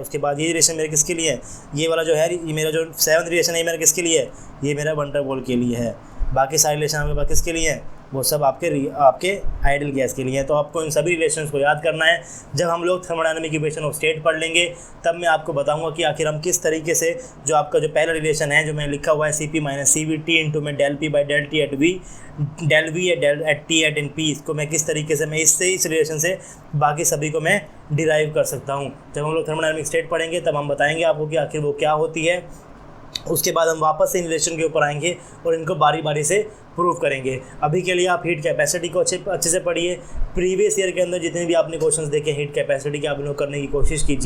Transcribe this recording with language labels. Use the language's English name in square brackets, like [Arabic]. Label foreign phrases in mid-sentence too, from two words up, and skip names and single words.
[Hindi] उसके बाद ये रिलेशन मेरे किसके लिए है, ये वाला जो है, ये मेरा जो 7th रिलेशन है ये मेरा किसके लिए है, ये मेरा [English] wonder wall [Hindi] के लिए है। बाकी सारे रिलेशन आपके पास किसके लिए हैं, वो सब आपके [English] ideal gas [Hindi] के लिए हैं। तो आपको इन सभी रिलेशंस को याद करना है। जब हम लोग [English] thermodynamic equation of state [Hindi] पढ़ लेंगे तब मैं आपको बताऊंगा कि आखिर हम किस तरीके से जो आपका जो पहला रिलेशन है जो मैंने लिखा हुआ है [English] CP - CVT into [Hindi] में [English] del P by del T at V, del V at T at in P, [Hindi] इसको मैं किस तरीके से मैं इस रिलेशन से बाकी सभी को मैं डिराइव कर सकता हूँ। जब हम लोग [English] thermodynamic state [Hindi] पढ़ेंगे तब हम बताएंगे आपको कि आखिर वो क्या होती है। उसके बाद हम वापस से इन रिलेशन के ऊपर आएंगे और इनको बारी बारी से प्रूव करेंगे। अभी के लिए आप [English] heat capacity [Hindi] को अच्छे से पढ़िए। [English] previous year [Hindi] के अंदर जितने भी आपने क्वेश्चंस देखे [English] heat capacity [Hindi] के, आप इनको करने की कोशिश कीजिए।